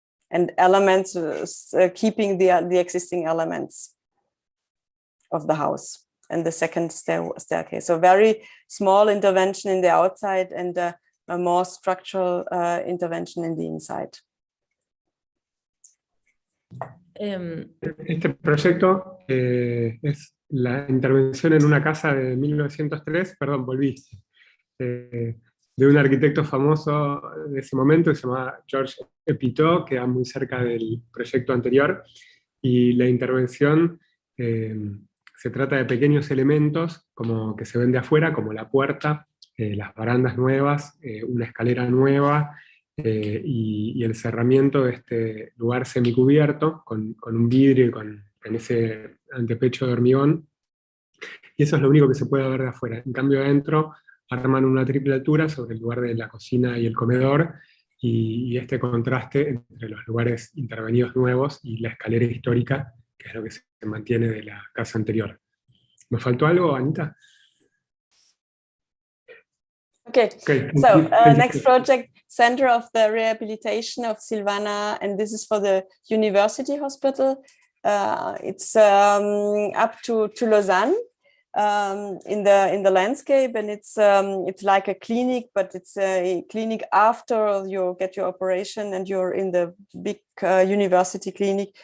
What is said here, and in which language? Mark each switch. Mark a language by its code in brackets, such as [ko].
[en] And elements, keeping the existing elements of the house and the second staircase. So very small intervention in the outside and a more structural intervention in the inside. [es] Este proyecto es la intervención en una casa de 1903, perdón, volví, de un arquitecto famoso de ese momento, que se llamaba Georges Epiteau, que era muy cerca del proyecto anterior, y la intervención se trata de pequeños elementos como que se ven de afuera, como la puerta, las barandas nuevas, una escalera nueva, y el cerramiento de este lugar semicubierto, con un vidrio y con ese antepecho de hormigón, y eso es lo único que se puede ver de afuera. En cambio adentro arman una triple altura sobre el lugar de la cocina y el comedor, y este contraste entre los lugares intervenidos nuevos y la escalera histórica, que es lo que se mantiene de la casa anterior. ¿Me faltó algo, Anita? [en] Okay. So next project, Center of the Rehabilitation of Silvana, and this is for the University Hospital. It's up to Lausanne. In the landscape, and it's like a clinic, but it's a clinic after you get your operation and you're in the big university clinic.